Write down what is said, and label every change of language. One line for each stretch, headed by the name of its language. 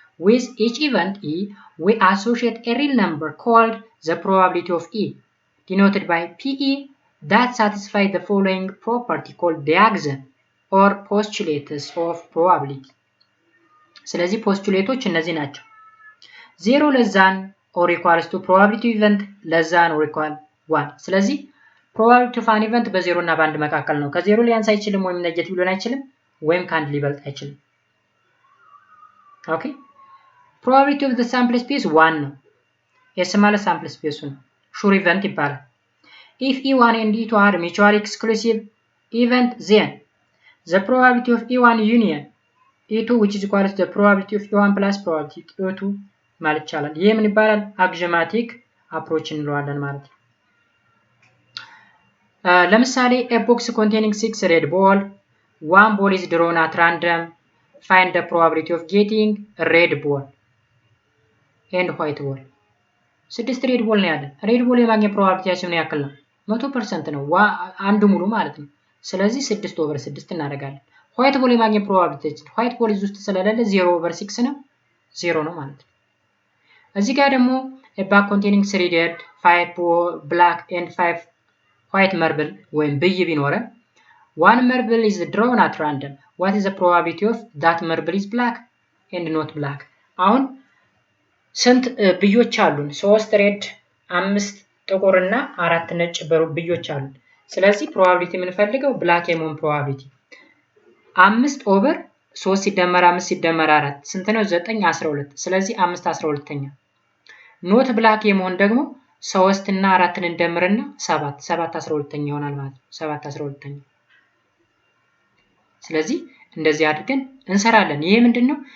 English: With each event E, we associate a real number called the probability of E, denoted by PE, that satisfies the following property called the axiom or postulates of probability.
Amharic: ስለዚህ ፖስቱሌቶች እነዚህ ናቸው።
English: 0 less than or equals to probability event less than or equal 1.
Amharic: ስለዚህ probability of an event በ0 እና በ1 መካከል ነው። ከ0 ሊያንስ አይችልም ወይም ኔጌቲቭ ሊሆን አይችልም ወይም ከአንድ ሊበልጥ አይችልም። ኦኬ probability of the sample space 1 ነው። ኤስ ማለት sample space ነው። ሹር ኢቨንት ይባላል።
English: if E1 and E2 are mutually exclusive event, then the probability of E1 union E2 which is equal to the probability of E1 plus probability E2
Amharic: ማለት ይቻላል። ይሄ ምን ይባላል? አግዥማቲክ አፕሮች እንለዋለን ማለት ነው።
English: ለምሳሌ a box containing 6 red ball, one ball is drawn at random, find the probability of getting a red ball and white ball.
Amharic: 6 red ball ነው ያለን። red ball የማግኘት probabilityያችን ምን ያክል ነው? 100% ነው። አንዱ ሙሉ ማለት ነው። ስለዚህ 6/6 እናደርጋለን። white ball የማግኘት probabilityያችን white ball እዚህ ውስጥ ስለሌለ 0/6 ነው። 0 ነው ማለት ነው። እዚህ ጋር ደግሞ
English: a bag containing 3 red, 5 black and 5 white marble ወይም ብይ ቢኖረን one marble is drawn at random. What is the probability of that marble is black and not black?
Amharic: አሁን ስንት ብዮች አሉን? 3 ሬድ፣ 5 ጥቁርና 4 ነጭ ብዮች አሉን። ስለዚህ ፕሮባቢሊቲ የምንፈልገው ብላክ የመሆን ፕሮባቢሊቲ 5/3 ሲደመር 5 ሲደመር 4 ስንት ነው? 9 12። ስለዚህ 5/12ኛ። ኖት ብላክ የመሆን ደግሞ 3 እና 4ን እንደምርና 7 7/12ኛ ይሆናል ማለት ነው። 7/12ኛ። ስለዚህ እንደዚህ አድርገን እንሰራለን። ይሄ ምንድነው?